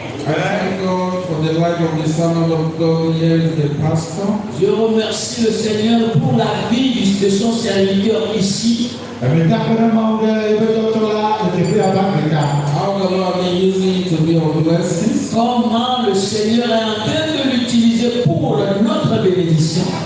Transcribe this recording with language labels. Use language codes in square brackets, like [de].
[en] I thank God for the life of the servant of God here, the pastor. [fr] Je remercie le Seigneur pour la vie de son serviteur ici. [en] How the Lord is using it to be a blessing. [fr] Comment le Seigneur est en train de l'utiliser pour notre bénédiction.